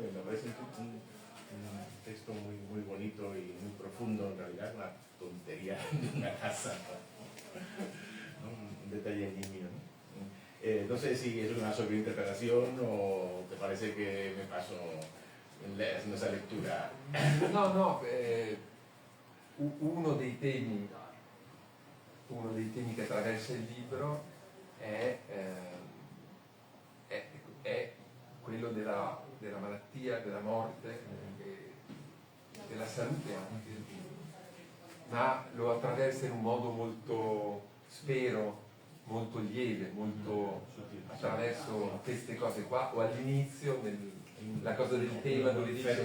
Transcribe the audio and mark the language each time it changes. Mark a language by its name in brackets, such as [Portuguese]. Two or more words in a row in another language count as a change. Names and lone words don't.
[Spanish] Y me parece un texto muy bonito y muy profundo, en realidad una tontería de una casa, ¿no? Un detalle nimio, ¿no? No sé si es una sobreinterpretación o te parece que me paso haciendo esa lectura. No, [Italian] uno dei temi che attraversa il libro è quello della malattia, della morte, della salute anche, ma lo attraversa in un modo molto, spero, molto lieve, molto attraverso queste cose qua, o all'inizio, la cosa del tema dove dice...